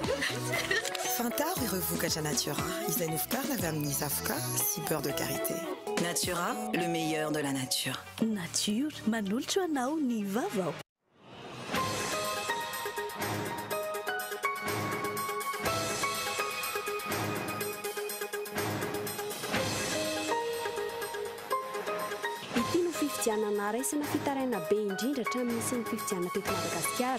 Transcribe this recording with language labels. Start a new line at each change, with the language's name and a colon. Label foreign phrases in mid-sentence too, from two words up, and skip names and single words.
Malagasy: Fantaro ireo vokatra Natura izay novokarina avy amin'ny zavoka sy
French: beurre de karité. Natura, le meilleur de la nature. Nature,
Malagasy: manolotra anao ny vavao. Fifidianana raisina fitaraina be indrindra hatramin'ny sy ny fifidianana teto Madagasikara.